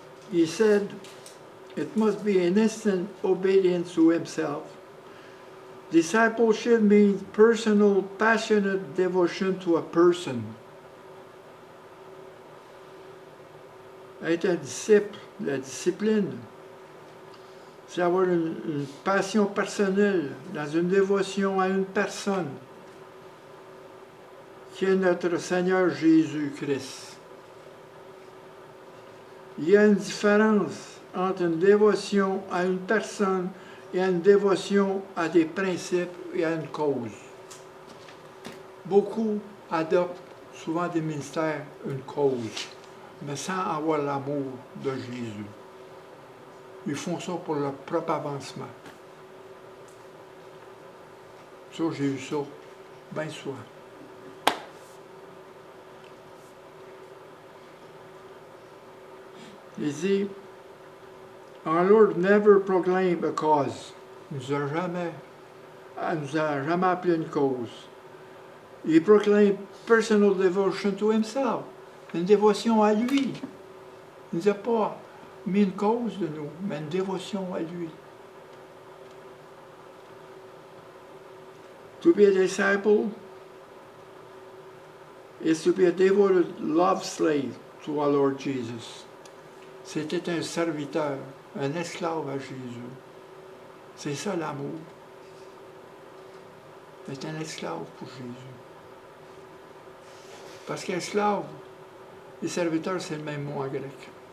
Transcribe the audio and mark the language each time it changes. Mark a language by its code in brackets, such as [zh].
[en] He said, it must be an instant obedience to himself. Discipleship means personal, passionate devotion to a person. [fr] Être un disciple, la discipline, c'est avoir une passion personnelle dans une dévotion à une personne qui est notre Seigneur Jésus-Christ. Il y a une différence entre une dévotion à une personne et une dévotion à des principes et à une cause. Beaucoup adoptent souvent des ministères, une cause, mais sans avoir l'amour de Jésus. Ils font ça pour leur propre avancement. Ça, j'ai eu ça bien souvent. Il dit, [en] our Lord never proclaimed a cause. [fr] Il nous a jamais appelé une cause. Il proclame [en] personal devotion to himself. [fr] Une dévotion à lui. Il ne nous a pas mis une cause de nous, mais une dévotion à lui. [en] To be a disciple is to be a devoted love slave to our Lord Jesus. [fr] C'était un serviteur, un esclave à Jésus. C'est ça l'amour. C'est un esclave pour Jésus. Parce qu'esclave et serviteur, c'est le même mot en grec.